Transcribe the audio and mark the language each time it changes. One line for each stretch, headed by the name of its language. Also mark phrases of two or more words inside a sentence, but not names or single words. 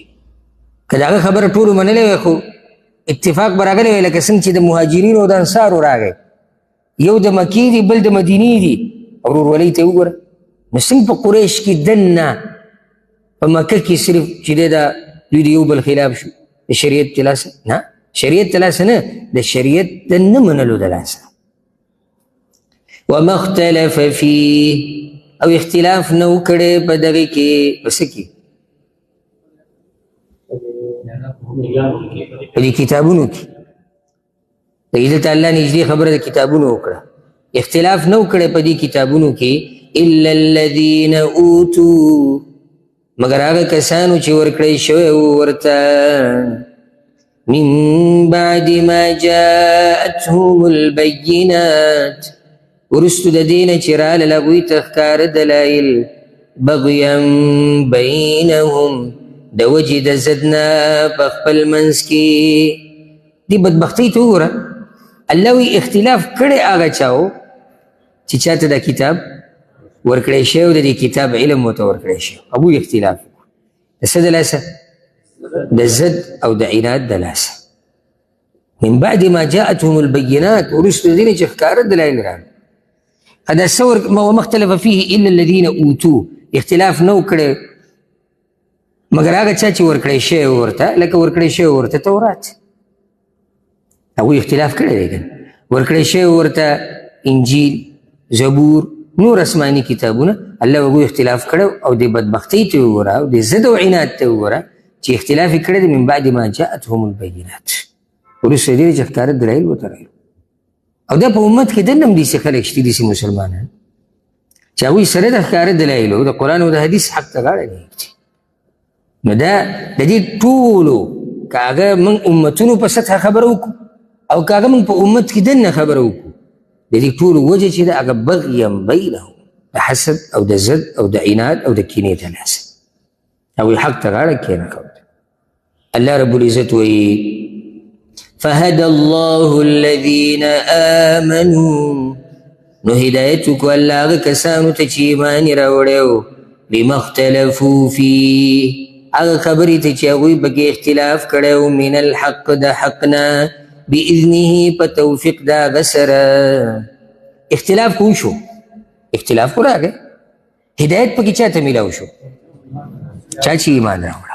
Pashto: که د هغه خبره ټولو منلی وی خو اتفاق به راغلی وی، لکه څنګه چې د مهاجرینو او د انصارو راغی، یو د مکې دي بل د مدینې دي، ورورولۍ ته وګوره. نو څنګه په قریش کې دننه په مکه کې صرف چې دی دا دوی د یو بل خلاف شو د شریعت د لاسه؟ نه، شریعت د لاسه نه، د شریعت د نه منلو د لاسه.
Arabic: وما اختلف فيه،
Pashto: او اختلاف نه وکړی په دغې کې، په څه کې؟ په دې کتابونو کې. دلته الله نږدې خبره د کتابونو وکړه، اختلاف نه وکړی په دې کتابونو کې،
Arabic: الا الذین اوتوا،
Pashto: مگر هغه کسانو چې ورکړی شوی ورته،
Arabic: من بعد ما جاءتهم البینات،
Pashto: وروستو د دې نه چې راغلل هغوی ته ښکاره دلایل،
Arabic: بغیا بینهم،
Pashto: د وجې د ضد نه په خپل منځ کې. دې بدبختۍ ته وګوره، الله وی اختلاف کړی هغه چا و چې چاته دا کتاب ورکړی شوی و، د دې کتاب علم ورته ورکړی شوی، هغوی اختلاف وکړو د څه د لاسه؟ د ضد او د عناد د لاسه.
Arabic: من بعد ما جاءتهم البینات،
Pashto: وروستو د دې نه چې ښکاره دلایل راغلل. دا څه
Arabic: وما اختلف فيه الا الذین اوتوه،
Pashto: اختلاف نه وکړی مګر هغه چا چې ورکړی شوی ورته، لکه ورکړی شوی ورته تورات، هغوی اختلاف کړی دی که ورکړی شوی ورته انجیل، زبور، نور اسماني کتابونه، الله هغوی اختلاف کړی او د بدبختۍ ته وګوره او د ضد او عناد ته وګوره چې اختلاف یې کړی دی.
Arabic: من بعد ما جاءتهم البینات،
Pashto: وروسته دې چې ښکاره دلایل ورته راغلي. او دا په امت کې دنه هم داسې خلک شته، داسې مسلمانان چې هغوی سره د ښکاره دلایلو د قرآن او د حدیث حق ته غاړه نه ږدي. نو دا د دې ټولو که هغه موږ امتونو په سطحه خبره وکړو او که هغه موږ په امت کې دننه خبره وکړو، د دې ټولو وجه چې ده هغه
Arabic: بغیم بینهم،
Pashto: د حسد او د ضد او د عناد او د کینې د لاسه، هغوی حق ته غاړه کېنښوده.
Arabic: الله رب العزت وایي فهدى الله الذين آمنوا،
Pashto: نو هدایت وکړو الله هغه کسانو ته چې ایمان یې راوړی و،
Arabic: لما اختلفوا فيه،
Pashto: هغه خبرې ته چې هغوی پکې اختلاف کړی و،
Arabic: من الحق
Pashto: د حق نه، بإذنه په توفیق د هغه سره. اختلاف خو شو، اختلاف خو راغی، هدایت پکې چا ته میلاو شو؟ چا چې ایمان راوړه.